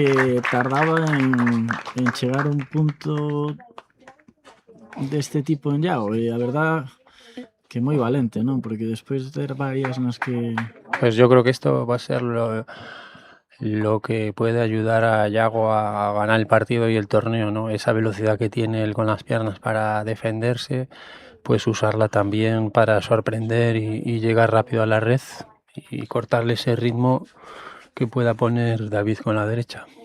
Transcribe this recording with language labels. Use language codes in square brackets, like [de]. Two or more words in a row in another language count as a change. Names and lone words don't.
[gl] tardaba en chegar a un punto deste tipo en Yago, e a verdade que moi valente, non? Porque despois de ter varias nas que... [es] Pues yo creo que esto va a ser lo que puede ayudar a Yago a ganar el partido y el torneo, ¿no? Esa velocidad que tiene él con las piernas para defenderse, pues usarla también para sorprender y llegar rápido a la red y cortarle ese ritmo que pueda poner David con la derecha.